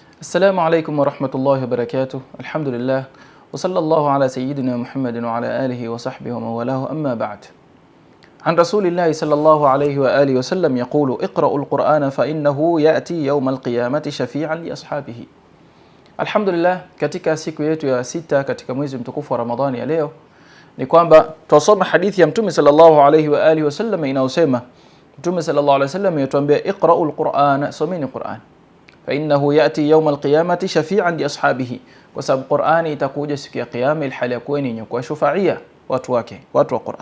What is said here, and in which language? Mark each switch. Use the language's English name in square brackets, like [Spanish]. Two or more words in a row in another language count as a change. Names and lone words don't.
[Arabic] السلام عليكم ورحمة الله وبركاته. الحمد لله وصلى الله على سيدنا محمد وعلى آله وصحبه ومن والاه. أما بعد، عن رسول الله صلى الله عليه وآله وسلم يقول: اقرأوا القرآن فإنه يأتي يوم القيامة شفيعا لأصحابه. [Swahili] Alhamdulillah, katika siku yetu ya sita katika mwezi mtukufu wa Ramadhani ya leo ni kwamba tutasoma hadithi ya Mtume [Arabic] صلى الله عليه وآله وسلم [Swahili] inayosema, Mtume [Arabic] صلى الله عليه وسلم [Swahili] yatuambia, [Arabic] اقرؤوا القرآن, [Swahili] someni Qur'an, [Arabic] فإنه يأتي يوم القيامة شفيعا لأصحابه, [Swahili] kwa sababu Qur'ani itakuja siku ya kiyama ilhali yakuwa ni kwa shufaia watu wake, watu wa Qur'an.